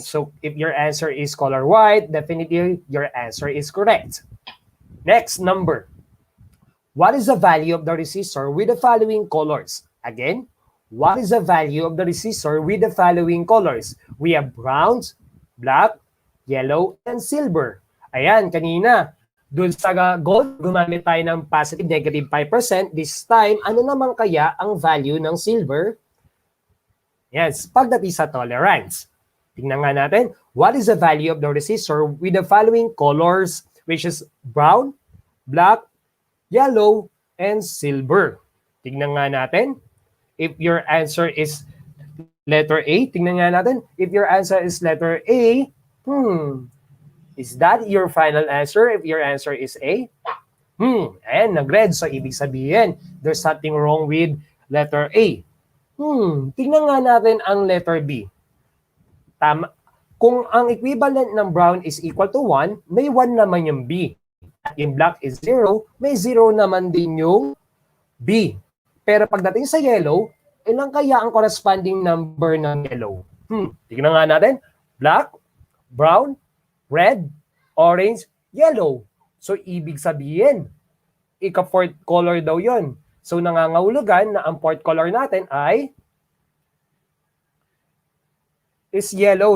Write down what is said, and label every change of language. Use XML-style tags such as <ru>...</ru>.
<en>So, if your answer is color white, definitely your answer is correct. Next, number. What is the value of the resistor with the following colors? Again, what is the value of the resistor with the following colors? We have browns, black, yellow, and silver.</en> <tl>Ayan, kanina, dun sa gold, gumamit tayo ng positive, negative 5%.</tl> <en>This time,</en> <tl>ano naman kaya ang value ng silver? Yes, pagdating sa tolerance. Tingnan nga natin,</tl> <en>what is the value of the resistor with the following colors, which is brown, black, yellow, and silver. Tingnan nga natin. If your answer is letter A,</en> <tl>tingnan nga natin.</tl> <en>If your answer is letter A, is that your final answer? If your answer is A, and nag-red.</en> <tl>So, ibig sabihin,</tl> <en>there's something wrong with letter A.</en> <tl>Tingnan nga natin ang letter B. Tama. Kung ang equivalent ng brown</tl> <en>is equal to</en> <tl>1, may 1 naman yung B. At yung black is 0, may 0 naman din yung B. Pero pagdating sa yellow, ilang kaya ang corresponding number ng yellow? Tignan nga natin.</tl> <en>Black, brown, red, orange, yellow.</en> <tl>So, ibig sabihin, ika-fourth color daw yon. So, nangangahulugan na ang fourth color natin ay is yellow.</tl>